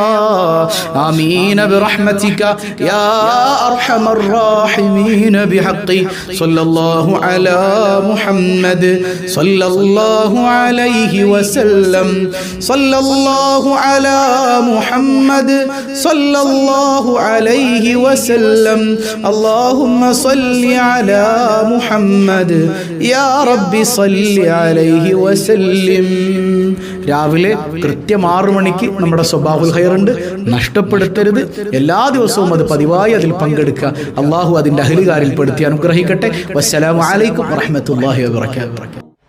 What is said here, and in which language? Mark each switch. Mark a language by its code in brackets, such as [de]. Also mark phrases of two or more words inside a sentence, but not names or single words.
[ar] آمين برحمتك يا أرحم الراحمين بحق صلى الله على محمد صلى الله عليه وسلم صلى الله على محمد صلى الله عليه وسلم. اللهم صل على محمد يا رب صل عليه وسلم. [ml] രാവിലെ കൃത്യം 6 മണിക്ക് നമ്മുടെ സ്വബാഹുൽ ഖൈർ ഉണ്ട്, നഷ്ടപ്പെടുത്തരുത്. എല്ലാ ദിവസവും അത് പതിവായി അതിൽ പങ്കെടുക്കുക. അള്ളാഹു അതിൻ്റെ അഹ്ലുകാരിൽ പെടുത്തി അനുഗ്രഹിക്കട്ടെ. [ar] والسلام عليكم ورحمة الله وبركاته.